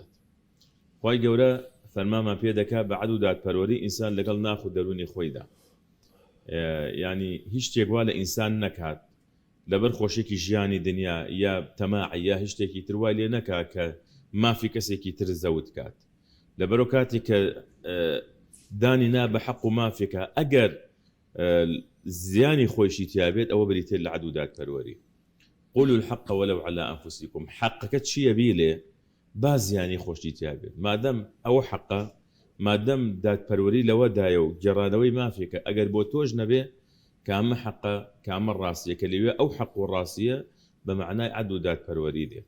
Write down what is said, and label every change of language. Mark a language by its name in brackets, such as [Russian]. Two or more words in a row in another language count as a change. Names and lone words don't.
[Central Kurdish] خوای گەورە فەرمانمان پێ دەکات بە عەدل و دادپەروەری ئینسان لەگەڵ ناخ و دەرونی خۆیدا، یعنی هیچ شتێک وا لە ئینسان نەکات لەبەر خۆشێکی ژیانی دنیا یا تەماعی یا هیچ شتێکی تر وای لێ نەکات کە مافی کەسێکی تر زەوت کات. لەبەرەوە کاتێک کە دانی نا بە حەق و مافێکە ئەگەر زیانی خۆیشی تیابێت ئەوە بریتێ لە عەدل و دادپەروەری. [Arabic] قولوا الحق ولو على أنفسكم. [Central Kurdish] حەقەکە چییە بی لێ با زیانی خۆشی تیابێت، مادەم ئەوە حەقە، مادەم دادپەروەری لەوەدایە و گێڕانەوەی مافێکە ئەگەر بۆ تۆش نەبێ کامە حەقە کامە ڕاستیە کە لەوێ ئەو حەق و ڕاستیە بە معنای عەدل و دادپەروەری دێت.